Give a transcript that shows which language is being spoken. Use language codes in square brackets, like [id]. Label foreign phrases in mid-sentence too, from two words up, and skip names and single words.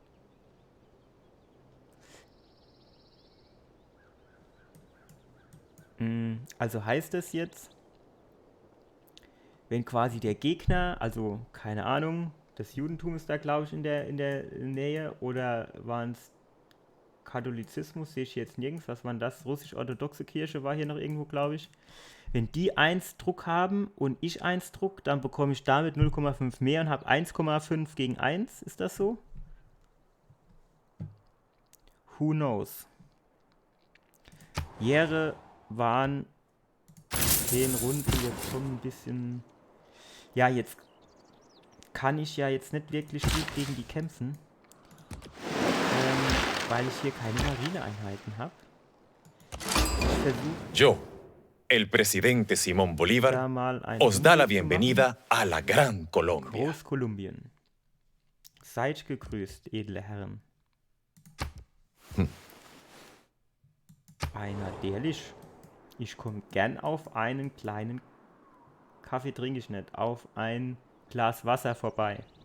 [de] Also heißt es jetzt, wenn quasi der Gegner, also keine Ahnung, das Judentum ist da glaube ich in der Nähe, oder waren es Katholizismus, sehe ich jetzt nirgends, was war das? Russisch-orthodoxe Kirche war hier noch irgendwo, glaube ich. Wenn die 1 Druck haben und ich 1 Druck, dann bekomme ich damit 0,5 mehr und habe 1,5 gegen 1. Ist das so? [en] Who knows? [de] Jere waren 10 Runden, jetzt schon ein bisschen... Ja, jetzt kann ich ja jetzt nicht wirklich gut gegen die kämpfen, weil ich hier keine Marineeinheiten habe. [es] Yo, el presidente Simón Bolívar, os da la bienvenida a la Gran Colombia. [de] Großkolumbien. Seid gegrüßt, edle Herren. Einer derlich. Ich komme gern auf einen kleinen Kaffee, trinke ich nicht, auf ein Glas Wasser vorbei.